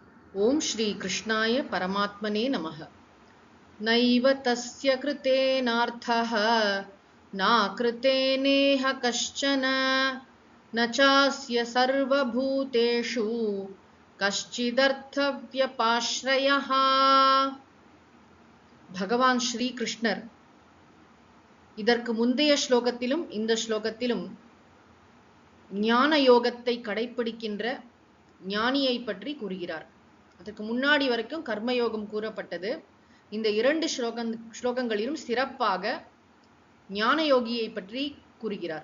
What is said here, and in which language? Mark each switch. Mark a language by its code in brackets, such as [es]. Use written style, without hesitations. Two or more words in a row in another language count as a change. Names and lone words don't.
[sa] ओम श्री कृष्णाय परमात्मने नमः। नैव तस्य कृतेनार्थः नाकृतेनेह कश्चन न चास्य सर्वभूतेषु कश्चिदर्थव्यपाश्रयः। [ta] பகவான் ஸ்ரீ கிருஷ்ணர் இதற்கு முந்தைய ஸ்லோகத்திலும் இந்த ஸ்லோகத்திலும் ஞான யோகத்தை கடைபிடிக்கின்ற ஞானியை பற்றி கூறுகிறார். அதுக்கு முன்னாடி வரைக்கும் கர்மயோகம் கூறப்பட்டது. இந்த இரண்டு ஸ்லோகங்களிலும் சிறப்பாக ஞான யோகியை பற்றி கூறுகிறார்.